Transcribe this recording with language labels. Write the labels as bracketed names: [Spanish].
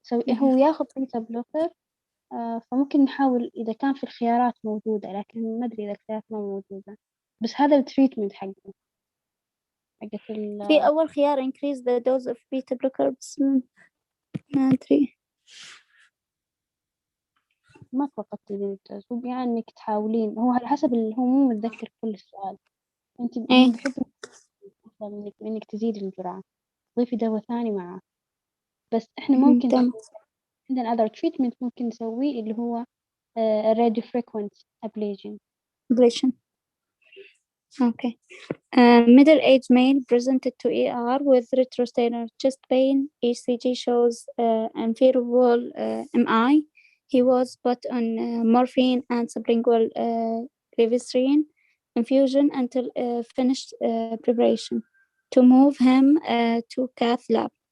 [Arabic] هو ياخذ بيتا بلوكر. فممكن نحاول إذا كان في الخيارات موجودة، لكن ما أدري إذا الخيارات ما موجودة، بس هذا التريتمنت حقه في أول خيار [English] increase the dose of beta blocker [Arabic] بس ما أدري. ما توقعت تزيد الدوز، هو يعني إنك تحاولين، هو على حسب هو مو متذكر كل السؤال. أنت هم بيحبوا إنك تزيد الجرعة، ضيفي دواء ثاني معه. بس إحنا ممكن عندنا [English] other treatment [Arabic] ممكن نسويه اللي هو radio frequent ablation. [English] Okay. Middle-aged male presented to ER with retrosternal chest pain. ECG shows inferior wall MI. He was put on morphine and sublingual glycerin infusion until finished preparation to move him to cath lab.